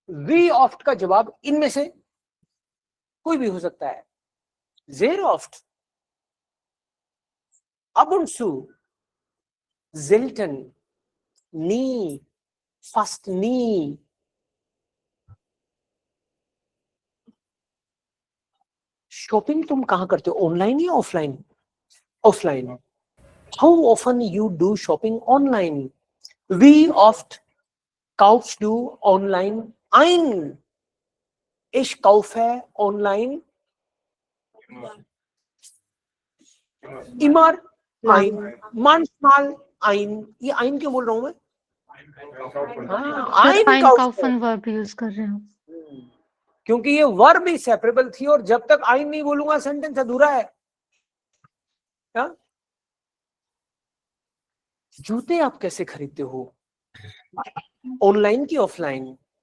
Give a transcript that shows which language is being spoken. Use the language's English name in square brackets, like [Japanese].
[German] वी ऑफ्ट [Hindi] का जवाब इनमें से कोई भी हो सकता है. [German] sehr oft, ab und zu, selten, nie, fast nie. [Hindi] Shopping तुम कहां करते हो? ऑनलाइन या offline? Offline. [English] How often you do shopping online. [German] वी ऑफ्ट kaufst du online ein. Ich kaufe online immer ein, manchmal ein. [Hindi] ये ein क्यों बोल रहा हूं मैं? Einkaufen verb यूज कर रहे हो. क्योंकि ये वर्ब ही सेपरेबल थी और जब तक ein नहीं बोलूंगा सेंटेंस अधूरा है. क्या? जूते आप कैसे खरीदते हो? ऑनलाइन की ऑफलाइन?